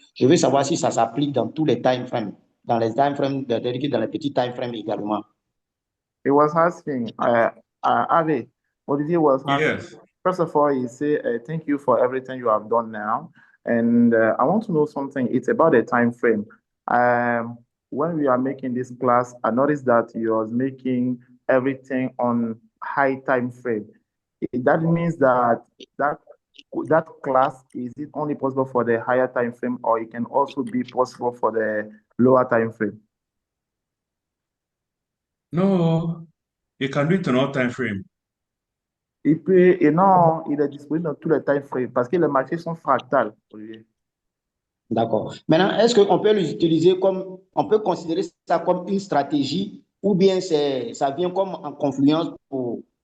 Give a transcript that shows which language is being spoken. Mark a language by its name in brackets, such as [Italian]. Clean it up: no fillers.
[French] Je veux savoir si ça s'applique dans tous les time frames, dans les time frames, dans les petits time frames également. [English] He was asking, Ave, Olivier was asking, Yes. First of all, he said, thank you for everything you have done now. And I want to know something. It's about the time frame. When we are making this class, I noticed that you are making everything on high time frame. That means that class, is it only possible for the higher time frame, or it can also be possible for the lower time frame? No, you can do it on all time frame. [French] Il peut, et non, il est disponible dans tous les time frames parce que les marchés sont fractales. D'accord. Maintenant, est-ce qu'on peut l'utiliser comme, on peut considérer ça comme une stratégie ou bien ça vient comme en confluence pour